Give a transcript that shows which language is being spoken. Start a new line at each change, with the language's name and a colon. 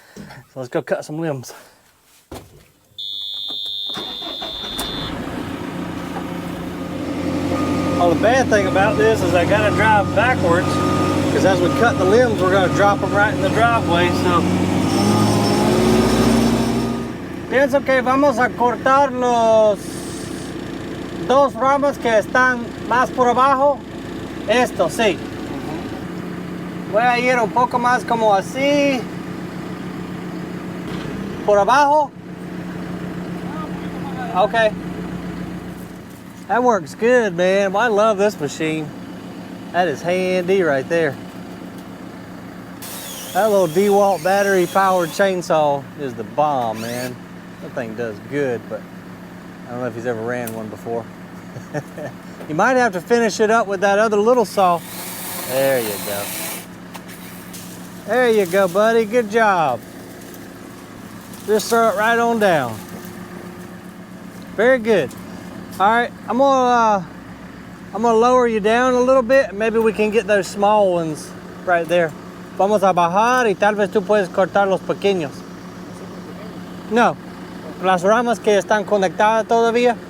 English: So let's go cut some limbs. Oh, the bad thing about this is I gotta drive backwards, because as we cut the limbs, we're gonna drop them right in the driveway, so.
Spanish: Pienso que vamos a cortar los 2 ramas que están más por abajo. Esto, sí. Voy a ir un poco más como así. Por abajo.
English: Okay. That works good, man. Well, I love this machine. That is handy right there. That little Dewalt battery powered chainsaw is the bomb, man. That thing does good, but I don't know if he's ever ran one before. You might have to finish it up with that other little saw There you go. There you go, buddy. Good job. Just throw it right on down. Very good. All right, I'm gonna lower you down a little bit. Maybe we can get those small ones right there.
Spanish: Vamos a bajar y tal vez tú puedes cortar los pequeños. No, las ramas que están conectadas todavía.